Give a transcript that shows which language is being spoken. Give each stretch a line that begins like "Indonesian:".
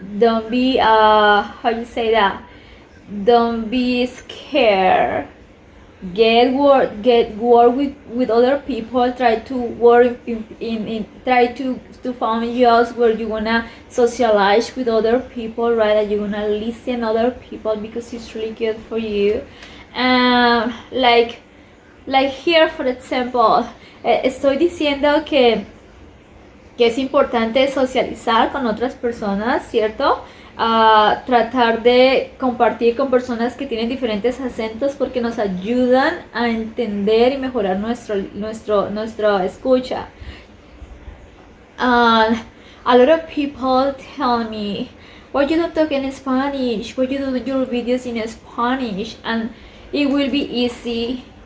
English: Don't be how you say that? Don't be scared. Get work with other people. Try to work in try to find jobs where you wanna socialize with other people, right? That you wanna listen other people, because it's really good for you. Like here, for example,
Spanish: estoy diciendo que es importante socializar con otras personas, ¿cierto? Tratar de compartir con personas que tienen diferentes acentos, porque nos ayudan a entender y mejorar nuestra escucha.
English: A lot of people tell me, why you don't talk in Spanish? Why you do your videos in Spanish? And it will be easy.